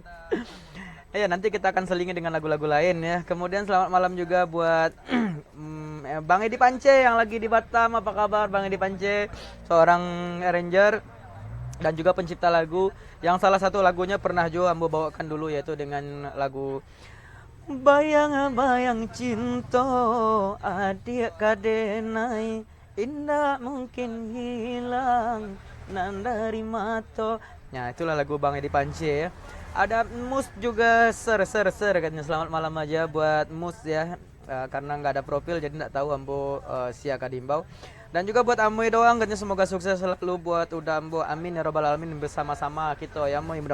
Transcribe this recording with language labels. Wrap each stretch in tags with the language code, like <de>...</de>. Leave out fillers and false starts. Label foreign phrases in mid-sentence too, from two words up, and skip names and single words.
<id>Ya, nanti kita akan selingi dengan lagu-lagu lain ya. Kemudian selamat malam juga buat Bang Edi Pance yang lagi di Batam. Apa kabar Bang Edi Pance? Seorang arranger dan juga pencipta lagu, yang salah satu lagunya pernah juga Ambo bawakan dulu, yaitu dengan lagu Bayang-bayang cinta adik kadenai, indah mungkin hilang nan dari mata. Nah, itulah lagu Bang Edi Pance ya. Ada Mus juga ser katanya selamat malam aja buat Mus ya. Karena nggak ada profil jadi nggak tahu</id> <min>Ambo sia kadimbau.</min> <id>Dan juga buat Amoy doang, katanya semoga sukses selalu buat udah Ambo,</id> <ar>آمين يا رب العالمين,</ar> <id>bersama-sama kita ya Amoy.</id>